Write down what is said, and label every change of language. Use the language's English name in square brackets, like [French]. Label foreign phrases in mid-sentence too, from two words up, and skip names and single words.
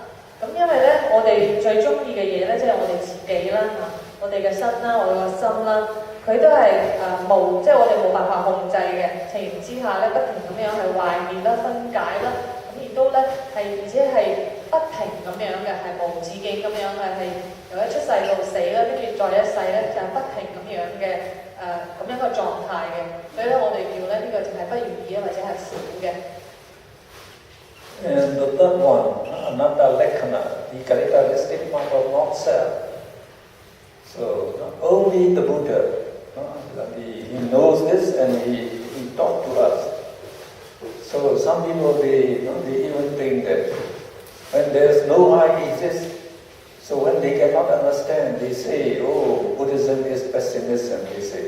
[Cantonese] 咁因為咧，我哋最中意嘅嘢咧，即係我哋自己啦，我哋嘅身啦，我哋個心啦，佢都係即係我哋冇辦法控制嘅情形之下咧，不停咁樣係壞滅啦、分解啦，咁亦都咧而且係不停咁樣嘅，係無止境咁樣嘅，係由一出世到死啦，跟住再一世咧就係不停咁樣嘅咁樣嘅狀態嘅，所以咧我哋叫咧呢個就係不如意或者係苦嘅。 [English] And the third one, [Pali] anatta lakkhana, [English] the characteristic mark of not self. So only the Buddha, he knows this and he taught to us. So some people they even think that When there's no I exists, so when they cannot understand, they say, oh, Buddhism is pessimism, they say.